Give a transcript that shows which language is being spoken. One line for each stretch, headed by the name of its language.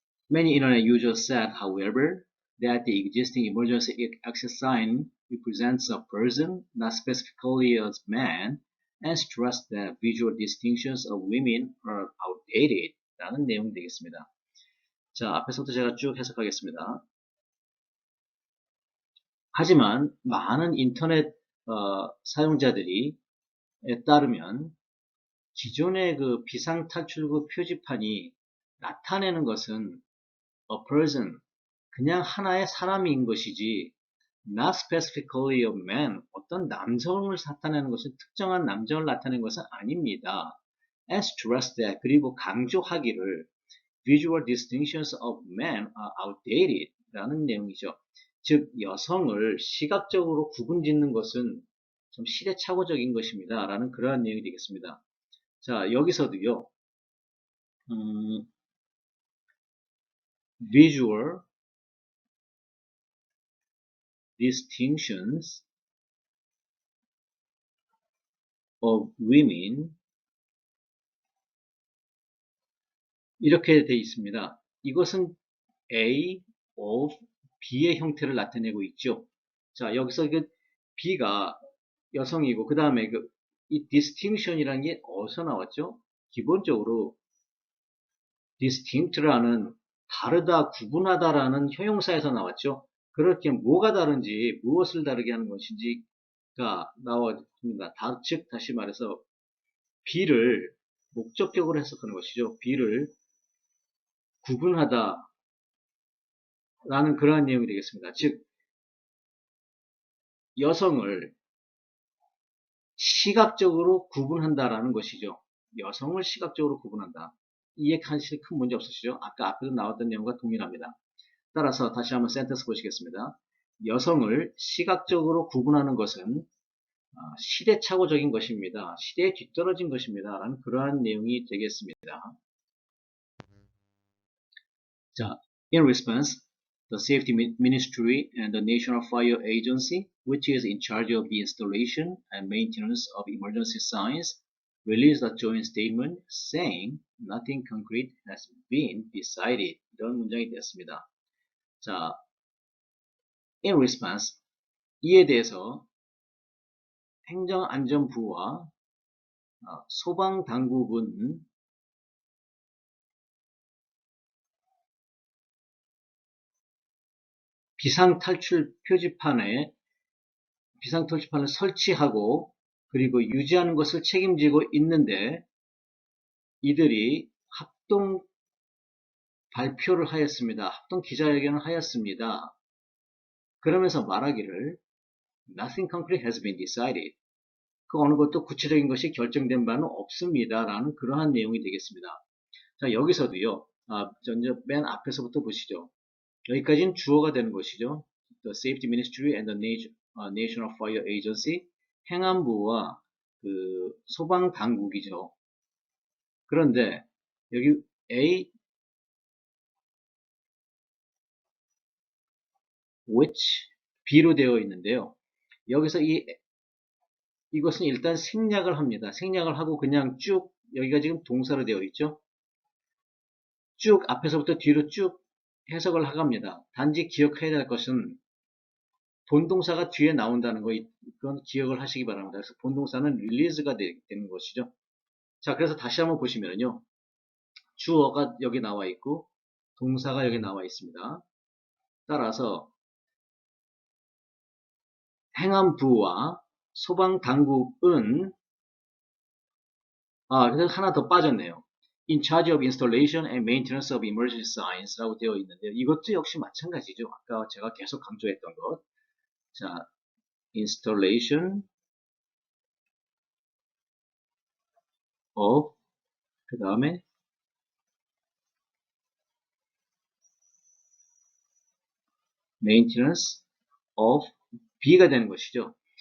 English: Many internet users said, however, that the existing emergency access sign represents a person, not specifically a man, and stressed that visual distinctions of women are outdated.
Korean: 라는 내용이 되겠습니다. 자, 앞에서부터 제가 쭉 해석하겠습니다. 하지만 많은 인터넷 사용자들이 따르면 기존의 그 비상탈출구 표지판이 나타내는 것은
English: a person,
Korean: 그냥 하나의 사람인 것이지
English: not specifically a man,
Korean: 어떤 남성을 나타내는 것은, 특정한 남성을 나타내는 것은 아닙니다.
English: and stress that,
Korean: 그리고 강조하기를
English: visual distinctions of men are outdated
Korean: 라는 내용이죠. 즉 여성을 시각적으로 구분짓는 것은 좀 시대착오적인 것입니다. 라는 그러한 내용이 되겠습니다. 자, 여기서도요.
English: visual distinctions of women,
Korean: 이렇게 되어 있습니다. 이것은 A of B의 형태를 나타내고 있죠. 자, 여기서 그 B가 여성이고, 그 다음에 이 distinction이라는 게 어디서 나왔죠? 기본적으로 distinct라는 다르다, 구분하다라는 형용사에서 나왔죠. 그렇게 뭐가 다른지, 무엇을 다르게 하는 것인지가 나왔습니다. 즉 다시 말해서 B를 목적격으로 해석하는 것이죠. B를 구분하다 라는 그러한 내용이 되겠습니다. 즉 여성을 시각적으로 구분한다라는 것이죠. 여성을 시각적으로 구분한다. 이해하실 큰 문제 없으시죠? 아까 앞에서 나왔던 내용과 동일합니다. 따라서 다시 한번 센텐스 보시겠습니다. 여성을 시각적으로 구분하는 것은 시대착오적인 것입니다. 시대에 뒤떨어진 것입니다. 라는 그러한 내용이 되겠습니다.
English: 자, in response, the Safety Ministry and the National Fire Agency, which is in charge of the installation and maintenance of emergency signs, released a joint statement saying nothing concrete has been decided.
Korean: 이런 문장이 되었습니다. 자,
English: in response,
Korean: 이에 대해서 행정안전부와 소방당국은 비상탈출판을 설치하고 그리고 유지하는 것을 책임지고 있는데 이들이 합동 발표를 하였습니다. 합동 기자회견을 하였습니다. 그러면서 말하기를
English: Nothing concrete has been decided.
Korean: 그 어느 것도 구체적인 것이 결정된 바는 없습니다. 라는 그러한 내용이 되겠습니다. 자, 여기서도요. 맨 앞에서부터 보시죠. 여기까지는 주어가 되는 것이죠.
English: The Safety Ministry and the National Fire Agency,
Korean: 행안부와 그 소방 당국이죠. 그런데 여기 A, which, B로 되어 있는데요. 여기서 이것은 일단 생략을 합니다. 생략을 하고 그냥 쭉 여기가 지금 동사로 되어 있죠. 쭉 앞에서부터 뒤로 쭉 해석을 하갑니다. 단지 기억해야 될 것은 본동사가 뒤에 나온다는 거, 그건 기억을 하시기 바랍니다. 그래서 본동사는 release가 되는 것이죠. 자, 그래서 다시 한번 보시면요. 주어가 여기 나와 있고 동사가 여기 나와 있습니다. 따라서 행안부와 소방당국은 그래서 하나 더 빠졌네요.
English: In charge of installation and maintenance of emergency signs
Korean: 라고 되어 있는데요. 이것도 역시 마찬가지죠. 아까 제가 계속 강조했던 것. 자, installation of, 그 다음에 maintenance of B가 되는 것이죠.